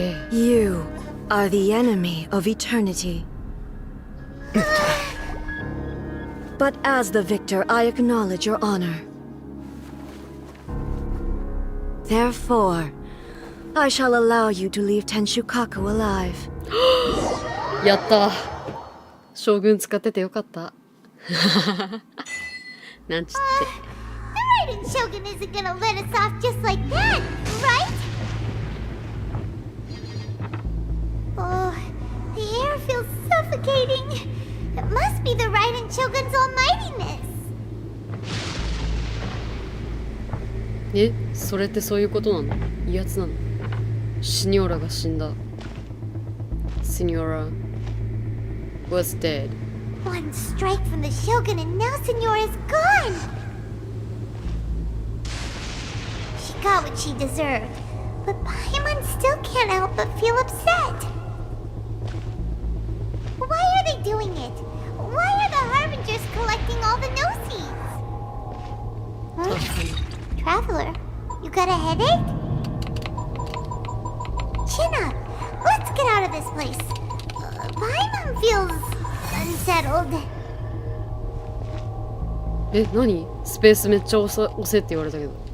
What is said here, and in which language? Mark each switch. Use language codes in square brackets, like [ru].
[en] You are the enemy of eternity. But as the victor, I acknowledge your honor. Therefore, I shall allow you to leave Tenshukaku alive. [ja] やった将軍使っててよかったなんちって [en] Raiden Shogun isn't gonna let us off just like that, right? Oh, the air feels suffocating. It must be the Raiden Shogun's almightiness. [ja] え、それってそういうことなの？威圧なの？シニョーラが死んだ。 [en] Signora was dead. One strike from the Shogun and now Signora's gone. She got what she deserved, but Paimon still can't help but feel upset. Why are they doing it? Why are the Harbingers collecting all the no-seeds? Huh? Traveler, you got a headache? Chin up. Let's get out of this place. Paimon feels unsettled. [ja] え、何？スペースめっちゃ押せって言われたけど。